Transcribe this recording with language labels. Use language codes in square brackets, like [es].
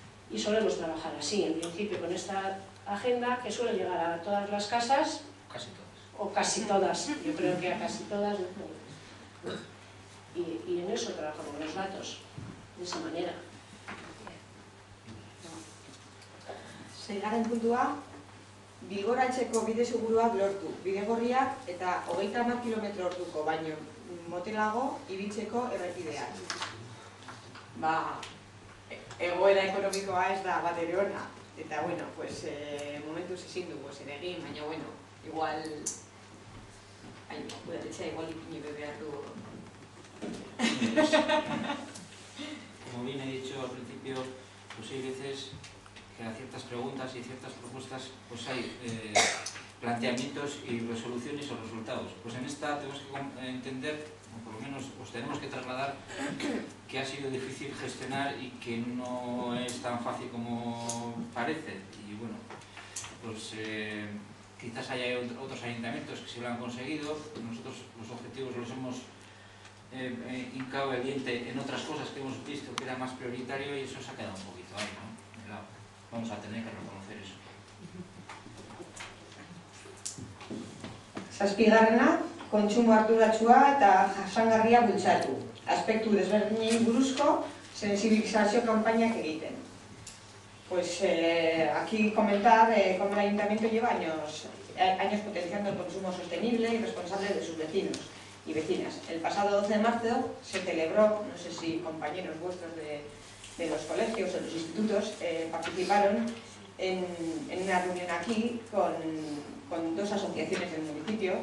[es] Y solemos trabajar así, en principio, con esta agenda que suele llegar a todas las casas. Casi todas. O casi todas, yo creo que a casi todas. Y en eso trabajamos los datos, de esa manera. [eu] Seigarren puntua, Bilboratzeko bide seguruak lortu, bidegorriak eta 30 kilometro orduko baino motelago ibiltzeko errepideak. Egoera ekonomikoa ez da bat ere ona, eta bueno, pues momentuz ezin dugu zer egin, baina bueno, igual udaletxea igual ipini behar du. [es] como bien he dicho al principio, pues hay veces que a ciertas preguntas y ciertas propuestas pues hay planteamientos y resoluciones o resultados. Pues en esta tenemos que entender, o por lo menos os tenemos que trasladar, que ha sido difícil gestionar y que no es tan fácil como parece. Y bueno, pues quizás haya otros ayuntamientos que sí lo han conseguido. Nosotros los objetivos los hemos hincado el diente en otras cosas que hemos visto que era más prioritario y eso se ha quedado un poquito ahí, ¿no? Claro, vamos a tener que reconocer eso. [eu] Zazpigarrena, kontsumo arduratsua eta jasangarria bultzatu. Aspektu desberdinei buruzko sensibilizazio kanpainak egiten. [es] Pues aquí comentar cómo el Ayuntamiento lleva años potenciando el consumo sostenible y responsable de sus vecinos y vecinas. El pasado 12 de marzo se celebró, no sé si compañeros vuestros de los colegios o los institutos participaron en una reunión aquí con dos asociaciones del municipio.